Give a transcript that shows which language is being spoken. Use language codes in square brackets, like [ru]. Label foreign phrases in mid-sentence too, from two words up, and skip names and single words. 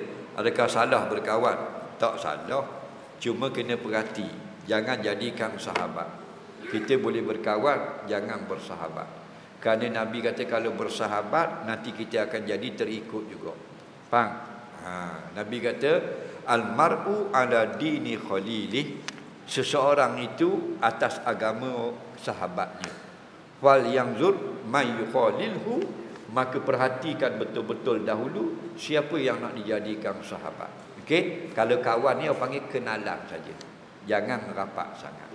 [ms] Adakah salah berkawan? Tak salah, cuma kena perhati, jangan jadikan sahabat. Kita boleh berkawan, jangan bersahabat. Kerana Nabi kata kalau bersahabat nanti kita akan jadi terikut juga. Faham? Nabi kata [ar] المرء على دين خليله, [ms] seseorang itu atas agama sahabatnya. [ar] فلينظر من يخالل, [ms] maka perhatikan betul-betul dahulu siapa yang nak dijadikan sahabat. Okey, kalau kawan ni orang panggil kenalan saja, jangan rapat sangat.